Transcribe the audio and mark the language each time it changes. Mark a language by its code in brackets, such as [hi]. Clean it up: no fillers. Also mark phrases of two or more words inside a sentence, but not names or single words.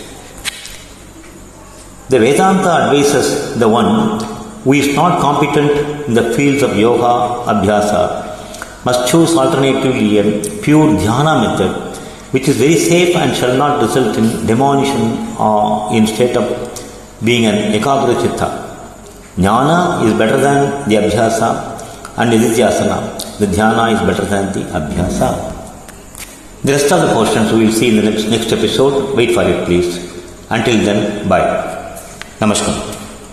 [en] The Vedanta advises the one who is not competent in the fields of yoga, abhyasa, must choose alternatively a pure dhyana method, which is very safe and shall not result in demolition or in state of being an ekagra chitta. Jnana is better than the abhyasa and nidhyasana. The dhyana is better than the abhyasa. The rest of the portions we will see in the next episode. Wait for it, please. Until then, bye. Namaskar.